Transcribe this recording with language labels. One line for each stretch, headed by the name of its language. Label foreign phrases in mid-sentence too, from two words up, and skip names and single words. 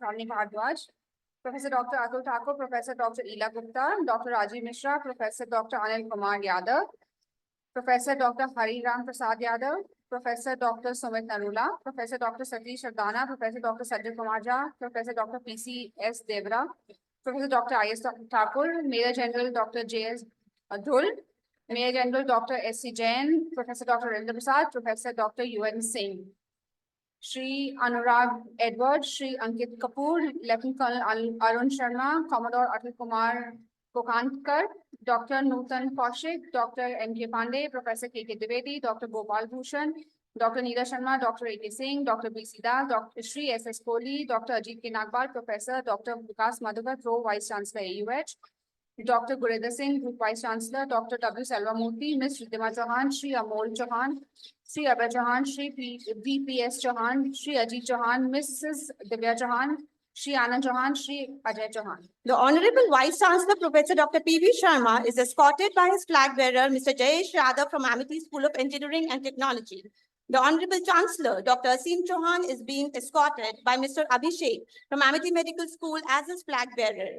English: Shalini Bhardwaj, Professor Dr. Atul Thakur, Professor Dr. Ila Gupta, Dr. Rajiv Mishra, Professor Dr. Anil Kumar Yadav, Professor Dr. Hari Ram Prasad Yadav, Professor Dr. Sumit Narula, Professor Dr. Satish Sardana, Professor Dr. Sajid Kumar Jha, Professor Dr. P.C.S. Devra, Professor Dr. I.S. Thakur, Major General Dr. J.S. Dhul, Major General Dr. S.C. Jain, Professor Dr. Ravindra Prasad, Professor Dr. U.N. Singh, Shri Anurag Edward, Shri Ankit Kapoor, Lieutenant Colonel Arun Sharma, Commodore Atul Kumar Kokankar, Dr. Nutan Kaushik, Dr. M.K. Pandey, Professor K.K. Dwivedi, Dr. Gopal Bhushan, Dr. Neera Sharma, Dr. A.K. Singh, Dr. B.C. Das, Dr. Shri S.S. Kohli, Dr. Ajit K. Nagpal, Professor Dr. Vikas Madhukar, Pro Vice Chancellor AUH, Dr. Gurinder Singh, Group Vice Chancellor, Dr. W. Selvamurthy, Ms. Riddhima Chauhan, Shri Amol Chauhan, Shri Abhay Chauhan, Shri V.P.S. Chauhan, Shri Ajit Chauhan, Mrs. Divya Chauhan, Shri Anand Chauhan, Shri Ajay Chauhan. The Honorable Vice Chancellor, Professor Dr. P.V. Sharma, is escorted by his flag bearer, Mr. Jayesh Yadav from Amity School of Engineering and Technology. The Honorable Chancellor, Dr. Asim Chauhan, is being escorted by Mr. Abhishek from Amity Medical School as his flag bearer.